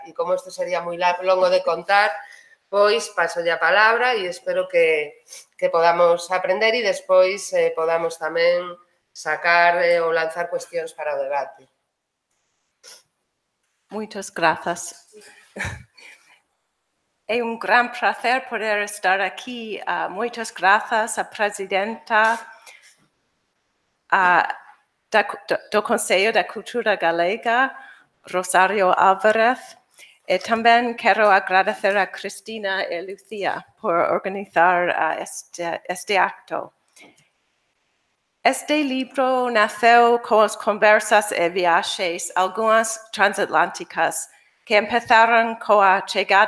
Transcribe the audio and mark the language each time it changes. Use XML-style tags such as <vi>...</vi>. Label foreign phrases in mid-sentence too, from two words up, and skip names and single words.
<gl>E como isto sería moi longo de contar, pois pasolle a palabra e espero que podamos aprender e despois podamos tamén sacar ou lanzar cuestións para o debate.</gl> <pt>Muitas gracias.</pt> <gl>É un gran prazer poder estar aquí.</gl> <pt>Muitas gracias a presidenta do Conselho da Cultura Galega, Rosário Álvarez. E também quero agradecer a Cristina e Lucia por organizar este acto. Este livro nasceu com as conversas e viagens, algumas transatlânticas, que empezaram com a chegada</pt>